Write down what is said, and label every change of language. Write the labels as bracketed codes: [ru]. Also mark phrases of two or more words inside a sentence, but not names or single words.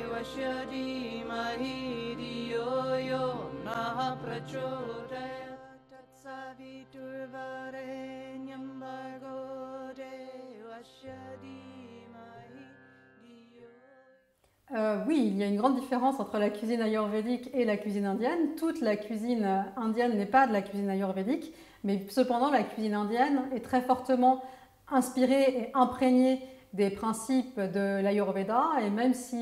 [sa] तस्य धीमहि धियो यो नः प्रचोदयात् तत्सवितुर्वरेण्यम् भर्गो देवस्य धीमहि धियो. [fr] Oui, il y a une grande différence entre la cuisine ayurvédique et la cuisine indienne. Toute la cuisine indienne n'est pas de la cuisine ayurvédique, mais cependant la cuisine indienne est très fortement inspirée et imprégnée des principes de l'Ayurveda, et même si